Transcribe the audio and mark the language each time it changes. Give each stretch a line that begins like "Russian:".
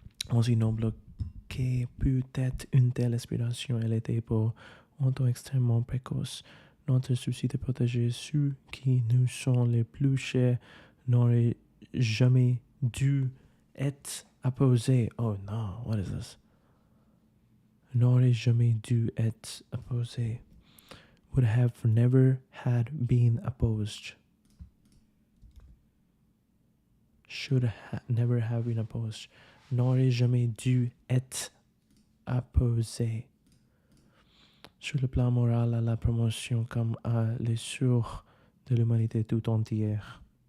French: Aussi noble que peut être une telle aspiration, elle était pour un temps extrêmement précoce. Notre souci de protéger ceux qui nous sont les plus chers n'aurait jamais dû être opposé. Oh non,
English: what is this?
French: N'aurait jamais dû être opposé.
English: Would have never had been opposed. Should never have been opposed.
French: N'aurait jamais dû être opposé. Sur le plan moral, à la promotion comme à l'essor de l'humanité tout entière.